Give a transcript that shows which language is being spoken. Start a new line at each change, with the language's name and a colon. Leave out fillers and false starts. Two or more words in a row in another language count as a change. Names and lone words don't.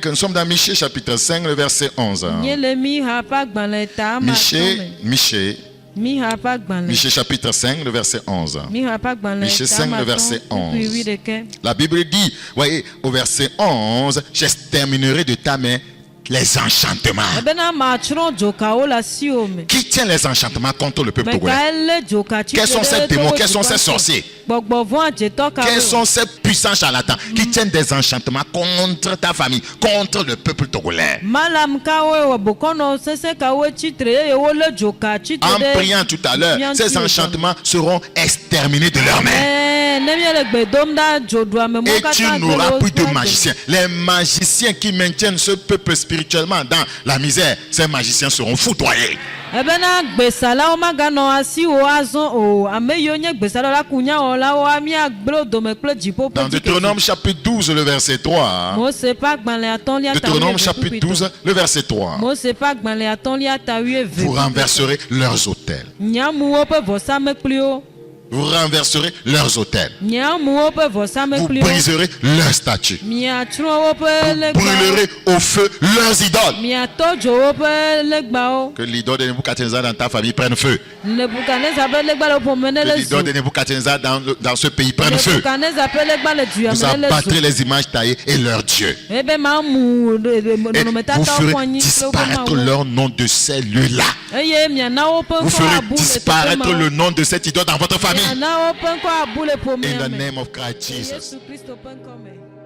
French: Nous sommes dans Michée chapitre 5, le verset 11. Michée chapitre 5, le verset 11. Michée 5, le verset 11. La Bible dit, voyez, au verset 11, j'exterminerai de ta main les enchantements.
Ewe: ebe na matron dzokawo le asiwo me.
French: Qui tient les enchantements contre le peuple
Ewe: me
French: togolais?
Ewe: ka ele dzoka tsi
French: Quels sont ces démons? Quels sont ces sorciers?
Ewe: gbɔgbɔvɔ adzetɔ ka
French: Quels sont ces puissants charlatans qui tiennent des enchantements contre ta famille, contre le peuple togolais?
Ewe: malam kawo wɔ bokɔnɔ sese kawo tsitre eye wole dzoka tsitre
French: En
Ewe: ɖe.
French: priant tout à l'heure, ces enchantements seront exterminés de leurs mains.
Ewe: ne miele gbe dom ɖa dzoɖua me mo
French: Et tu n'auras plus de
Ewe: gbe.
French: magiciens. Les magiciens qui maintiennent ce peuple spirituellement dans la misère, ces magiciens seront foudroyés.
Ewe: ebe na gbesalawo maganɔ asiwo azɔ o ame yiwo nye gbesalawo la ku nyawɔlawo amiagblẽ dome kple dziƒo
French: Dans
Ewe: ƒe
French: Deutéronome chapitre 12, le verset 3.
Ewe: Mose ƒe agbalẽ atɔ̃lia
French: Deutéronome chapitre 12, le verset 3.
Ewe: Mose ƒe agbalẽ atɔ̃lia ta
French: Vous renverserez leurs autels.
Ewe: nyamuwo ƒe vɔsamekpliwo
French: Vous renverserez leurs autels.
Ewe: nyamuwo ƒe
French: Vous
Ewe: vɔsamekpliwo
French: briserez leurs statues.
Ewe: miatsrɔ̃ woƒe legbawo Brûlerez au feu leurs idoles. miatɔ dzo woƒe legbawo
French: Que l'idole de Nebuchadnezzar dans ta famille prenne feu.
Ewe: nebukadnezar ƒe legba le ƒome ne
French: Que
Ewe: le
French: l'idole de
Ewe: zu
French: Nebuchadnezzar dans ce pays prenne feu.
Ewe: nebukadnezar ƒe legba le du
French: Vous
Ewe: yame ne le
French: abattrez
Ewe: zu
French: les images taillées et leurs dieux.
Ewe: ebe mamu
French: Et vous
Ewe: nɔnɔmetatawo ƒe
French: ferez
Ewe: anyi kple woƒe
French: disparaître
Ewe: mawu
French: leur nom de ces lieux-là.
Ewe: eye miana woƒe
French: Vous
Ewe: ŋkɔ
French: ferez
Ewe: abu le teƒe
French: disparaître le
Ewe: mawo
French: nom de cette idole dans votre famille.
Ewe: miana woƒe ŋkɔ abu le
English: In the
Ewe: ƒomea me
English: name of Christ Jesus.
Ewe: Yesu Kristo ƒe ŋkɔ me